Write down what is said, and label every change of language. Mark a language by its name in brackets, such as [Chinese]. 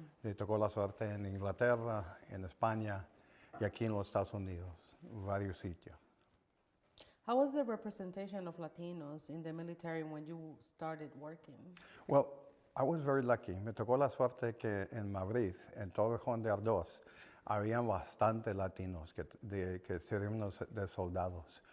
[Spanish] Me tocó la suerte en Inglaterra, en España y aquí en los Estados Unidos, varios sitios. [English] How was the representation of Latinos in the military when you started working? Well, I was very lucky. [Spanish] Me tocó la suerte que en Madrid, en Torrejón de Ardoz, habían bastante Latinos que sirvieron de soldados.